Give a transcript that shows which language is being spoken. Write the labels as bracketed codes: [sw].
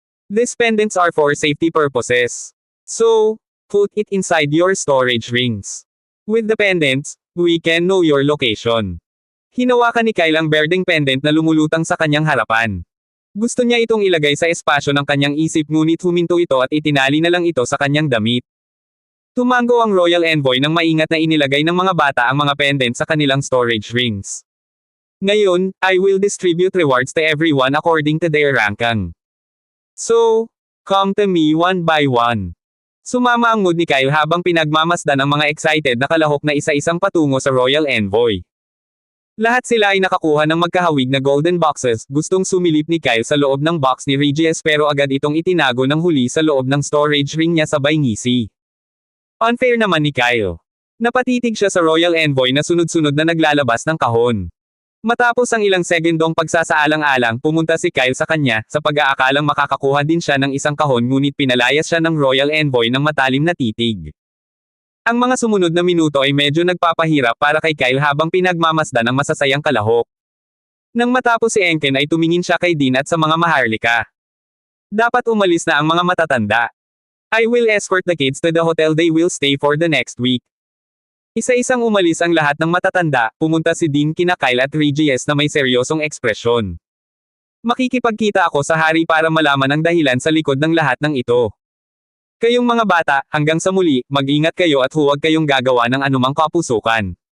[en] These pendants are for safety purposes. So, put it inside your storage rings. With the pendants, we can know your location. [tl] Hinawakan ni Kyle ang berdeng pendant na lumulutang sa kanyang harapan. Gusto niya itong ilagay sa espasyo ng kanyang isip ngunit huminto ito at itinali na lang ito sa kanyang damit. Tumango ang Royal Envoy nang maingat na inilagay ng mga bata ang mga pendant sa kanilang storage rings. [en] Ngayon, I will distribute rewards to everyone according to their ranking. So, come to me one by one. [tl] Sumama ang mood ni Kyle habang pinagmamasdan ang mga excited na kalahok na isa-isang patungo sa Royal Envoy. Lahat sila ay nakakuha ng magkahawig na golden boxes, gustong sumilip ni Kyle sa loob ng box ni Regis pero agad itong itinago ng huli sa loob ng storage ring niya sabay ngisi. Unfair naman ni Kyle. Napatitig siya sa Royal Envoy na sunod-sunod na naglalabas ng kahon. Matapos ang ilang segundong pagsasaalang-alang, pumunta si Kyle sa kanya, sa pag-aakalang makakakuha din siya ng isang kahon ngunit pinalayas siya ng Royal Envoy ng matalim na titig. Ang mga sumunod na minuto ay medyo nagpapahirap para kay Kyle habang pinagmamasdan ang masasayang kalahok. Nang matapos si Enken ay tumingin siya kay Dean at sa mga Maharlika. Dapat umalis na ang mga matatanda. [en] I will escort the kids to the hotel they will stay for the next week. [tl] Isa-isang umalis ang lahat ng matatanda, pumunta si Dean kina Kyle at Regis na may seryosong ekspresyon. Makikipagkita ako sa hari para malaman ang dahilan sa likod ng lahat ng ito. Kayong mga bata, hanggang sa muli, mag-ingat kayo at huwag kayong gagawa ng anumang kapusukan.